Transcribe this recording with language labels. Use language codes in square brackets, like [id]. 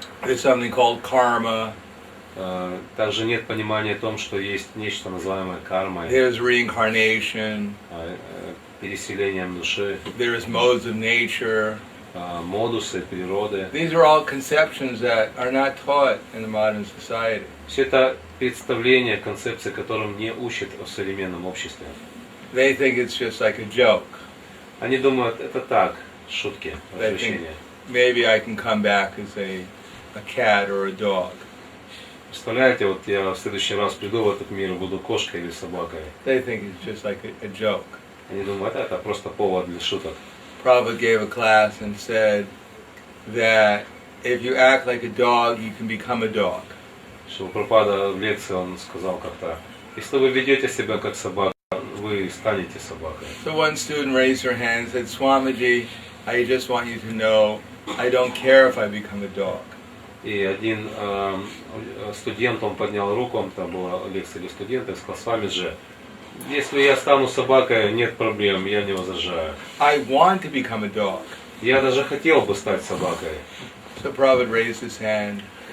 [en] There's something called karma. [ru] Также нет понимания о том, что есть нечто называемое кармой, [en] There's reincarnation. [ru] переселением души, [en] There is modes of nature. [ru] модусы природы. [en] These are all conceptions that are not taught in the modern society. [ru] Все это представления, концепции, которым не учат в современном обществе. [en] They think it's just like a joke. [ru] Они думают, это так, шутки, [en] They think [ru] развлечения. [en] maybe I can come back as a cat or a dog. [ru] Представляете, вот я в следующий раз приду в этот мир и буду кошкой или собакой. [en] They think it's just like a joke. [ru] Они думают, это просто повод для шуток. [en] Prabhupada gave a class and said that if you act like a dog, you can become a dog. [ru] Шрила Прабхупада в лекции он сказал как-то, если вы ведете себя как собака, вы станете собакой. [en] So one student raised her hand and said, Swamiji, I just want you to know, I don't care if I become a dog. [ru] И один студент, он поднял руку, там была лекция для студента, и сказал, Свамиджи, если я стану собакой, нет проблем, я не возражаю. [en] I want to become a dog. [ru] Я даже хотел бы стать собакой. [en] So Prabhupada raised his hand